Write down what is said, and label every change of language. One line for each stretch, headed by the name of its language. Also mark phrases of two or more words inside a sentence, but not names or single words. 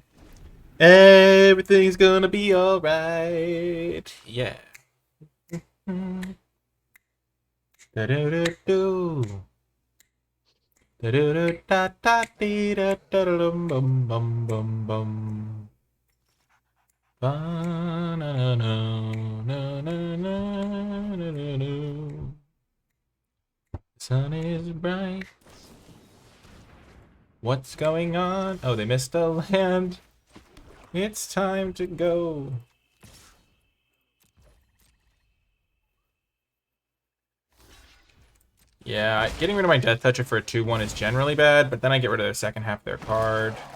English: Everything's gonna be alright. Yeah. Da-do-do-do. Da-do-do-da-da-dee-da-da-da-dum-bum-bum-bum. Ba-na-na-na-na-na-na-na-na. The sun is bright. What's going on? Oh, they missed a land. It's time to go. Yeah, getting rid of my Death Toucher for a 2/1 is generally bad, but then I get rid of the second half of their card.